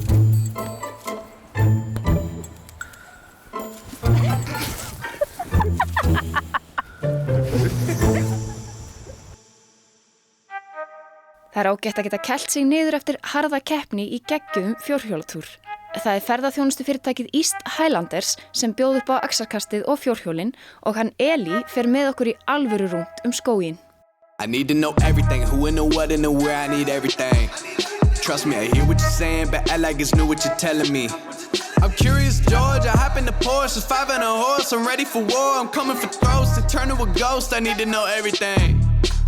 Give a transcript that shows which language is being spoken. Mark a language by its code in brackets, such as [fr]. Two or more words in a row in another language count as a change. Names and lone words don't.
[is] Það er ágætt að geta kælt sig niður eftir harða keppni í geggjuðum fjórhjólatúr. Það er ferðaþjónustufyrirtækið East Highlanders sem bjóð upp á axarkastið og fjórhjólin og hann Eli fer með okkur í alvöru rúnt skóginn. [en] I need to know everything, who and the what and the where, I need everything. Trust me, I hear what you're saying, but act like it's new what you're telling me. I'm curious, George, I hop in the Porsche, it's 5 and a horse, I'm ready for war, I'm coming for throats, to turn to a ghost, I need to know everything.